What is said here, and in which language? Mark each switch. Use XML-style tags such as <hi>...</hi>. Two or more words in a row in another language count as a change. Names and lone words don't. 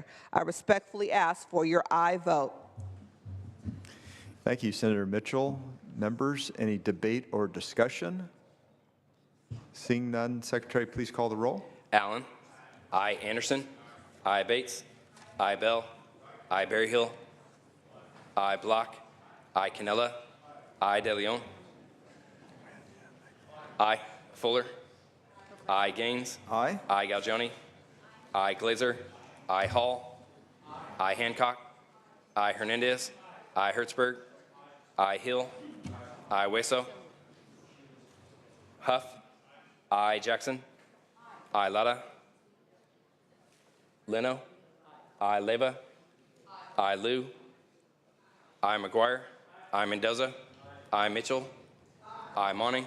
<en>I respectfully ask for your aye vote. Thank you, Senator Mitchell. Members, any debate or discussion? Seeing none, Secretary, please call the roll. Allen. I Anderson. I Bates. I Bell. I Berryhill. I Block. I Cannella. I DeLeon. I Fuller. I Gaines. Aye. I Galgioni. I Glazer. I Hall. I Hancock. I Hernandez. I Hertzberg. I Hill. I Hueso. Huff. I Jackson. I Lara. Leno. I Leva. I Liu. I McGuire. I Mendoza. I Mitchell. I Monning.</en>